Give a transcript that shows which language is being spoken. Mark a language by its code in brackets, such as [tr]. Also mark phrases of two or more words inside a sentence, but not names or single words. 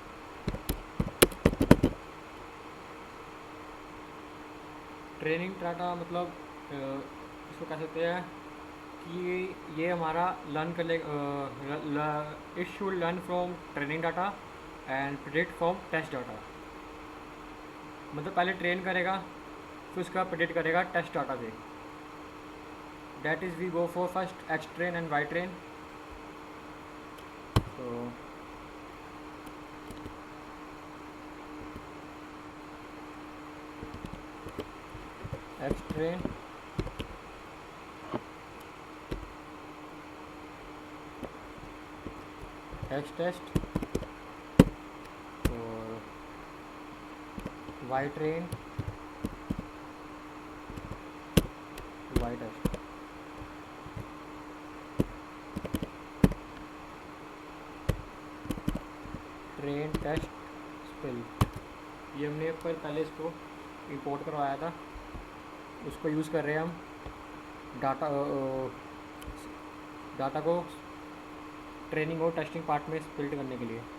[en] training data [hi] मतलब इसको कह सकते हैं कि ये हमारा लर्न कर ले, [en] it should learn from training data and predict from test data. [hi] मतलब पहले ट्रेन करेगा, फिर उसका प्रिडिक्ट करेगा [en] test data [hi] से। [en] that is we go for first X train and Y train. So X train, X test, और Y train, Y test. train test split, [hi] ये हमने पहले इसको इंपोर्ट करवाया था, उसको यूज़ कर रहे हैं हम [en] data data [hi] को ट्रेनिंग और टेस्टिंग पार्ट में स्प्लिट करने के लिए।